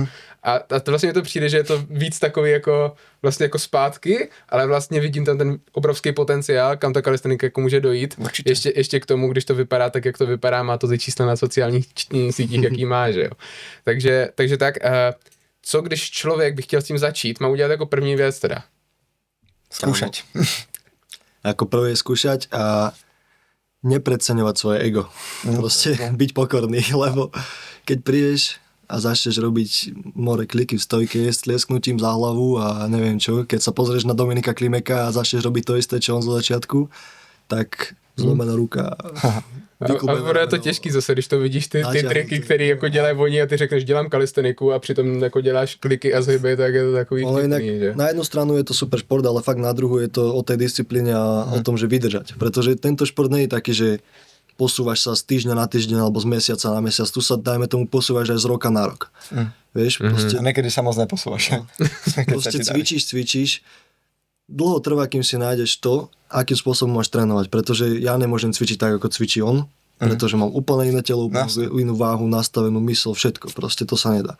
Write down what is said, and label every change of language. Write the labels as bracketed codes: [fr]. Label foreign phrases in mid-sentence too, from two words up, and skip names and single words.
[cs] A to vlastně mi to přijde, že je to víc takový jako vlastně jako zpátky, ale vlastně vidím tam ten obrovský potenciál, kam ta kalistenika jako může dojít. Ještě k tomu, když to vypadá tak, jak to vypadá, má to ty čísla na sociálních sítích, jaký má, že jo. Takže tak, co když člověk by chtěl s tím začít, má udělat jako první věc teda? [sk] Skúšať. Ako prvé skúšať a nepreceňovať svoje ego. Proste byť pokorný, lebo keď prídeš a začneš robiť more kliky v stojke s tliesknutím za hlavu a neviem čo, keď sa pozrieš na Dominika Klimeka a začneš robiť to isté, čo on zo začiatku, tak zlomená ruka. [cs] A bude to těžký zase, když to vidíš ty triky, které jako dělají oni a ty řekneš, dělám kalisteniku a přitom jako děláš kliky a zhyby, tak je to takový vtipný, že? [sk] Na jednu stranu je to super šport, ale fakt na druhou je to o tej disciplíne a o tom, že vydržať. Pretože tento šport nie je taký, že posúvaš sa z týždňa na týždeň alebo z mesiaca na mesiac. Tu sa, dajme tomu, posúvaš aj z roka na rok. Vieš, proste... A niekedy sa moc neposúvaš. Proste cvičíš. Dlho trvá, kým si nájdeš to, akým spôsobom máš trénovať, pretože ja nemôžem cvičiť tak, ako cvičí on, pretože mám úplne iné telo, inú váhu, nastavenú mysl, všetko, proste to sa nedá.